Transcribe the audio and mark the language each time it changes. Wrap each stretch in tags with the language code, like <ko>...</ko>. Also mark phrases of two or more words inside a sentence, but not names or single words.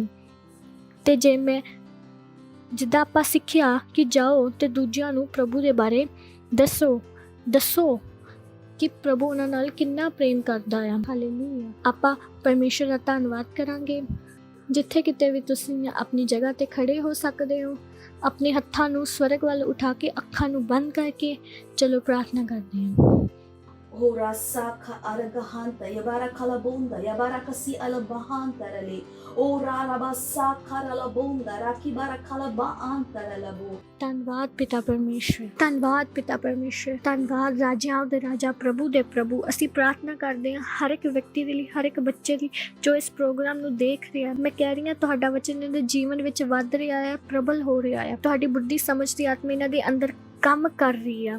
<pa>ਤੇ ਜਿੱਦਾਂ ਆਪਾਂ ਸਿੱਖਿਆ ਕਿ ਜਾਓ ਤੇ ਦੂਜਿਆਂ ਨੂੰ ਪ੍ਰਭੂ ਦੇ ਬਾਰੇ ਦੱਸੋ ਕਿ ਪ੍ਰਭੂ ਉਹਨਾਂ ਨਾਲ ਕਿੰਨਾ ਪ੍ਰੇਮ ਕਰਦਾ ਆ। ਹਾਲੇਲੂਇਆ। ਆਪਾਂ ਪਰਮੇਸ਼ਰ ਦਾ ਧੰਨਵਾਦ ਕਰਾਂਗੇ। ਜਿੱਥੇ ਕਿਤੇ ਵੀ ਤੁਸੀਂ ਆਪਣੀ ਜਗ੍ਹਾ ਤੇ ਖੜੇ ਹੋ ਸਕਦੇ ਹੋ, ਆਪਣੇ ਹੱਥਾਂ ਨੂੰ ਸਵਰਗ ਵੱਲ ਉਠਾ ਕੇ ਅੱਖਾਂ ਨੂੰ ਬੰਦ ਕਰਕੇ ਚਲੋ ਪ੍ਰਾਰਥਨਾ ਕਰਦੇ ਹਾਂ। Hora saka aragahanta yabara kalabunda yabara kasi alabahanta rale ora rabasa karalabunda rakibara kalaba antaralabo। ਧੰਨਵਾਦ ਪਿਤਾ ਪਰਮੇਸ਼ਰ, ਧੰਨਵਾਦ ਪਿਤਾ ਪਰਮੇਸ਼ਰ, ਧੰਨਵਾਦ ਰਾਜਿਆਂ ਦੇ ਰਾਜਾ, ਪ੍ਰਭੂ ਦੇ ਪ੍ਰਭੂ। ਅਸੀਂ ਪ੍ਰਾਰਥਨਾ ਕਰਦੇ ਹਾਂ ਹਰ ਇੱਕ ਵਿਅਕਤੀ ਦੇ ਲਈ, ਹਰ ਇੱਕ ਬੱਚੇ ਲਈ ਜੋ ਇਸ ਪ੍ਰੋਗਰਾਮ ਨੂੰ ਦੇਖ ਰਿਹਾ। ਮੈਂ ਕਹਿ ਰਹੀ ਹਾਂ ਤੁਹਾਡਾ ਵਚਨ ਇਹਨਾਂ ਦੇ ਜੀਵਨ ਵਿੱਚ ਵੱਧ ਰਿਹਾ ਹੈ, ਪ੍ਰਬਲ ਹੋ ਰਿਹਾ ਹੈ। ਤੁਹਾਡੀ ਬੁੱਧੀ ਸਮਝ ਦੀ ਆਤਮਾ ਇਹਨਾਂ ਦੇ ਅੰਦਰ ਕੰਮ ਕਰ ਰਹੀ ਆ।</pa>